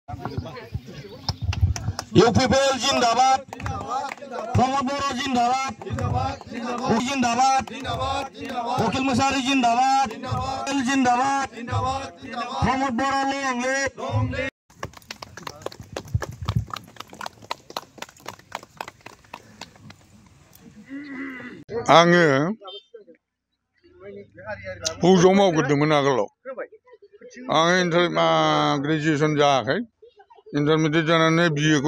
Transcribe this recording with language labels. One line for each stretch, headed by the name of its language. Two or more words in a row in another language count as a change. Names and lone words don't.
Bangla: ইউপিপিএল জিন্দাবাদ, প্রমোদ বড় জিন্দাবাদ, জিন্দাবাদ, উকিল মুসারি জিন্দাবাদ, জিন্দাবাদ, প্রমোদ বড়
English: long live.
Bodo: आङो फौजआव मावग्रोदोंमोन आगोलाव आं ग्रेजुवेसन जायाखै इन्टारमिडियेट जानानै बिएखौ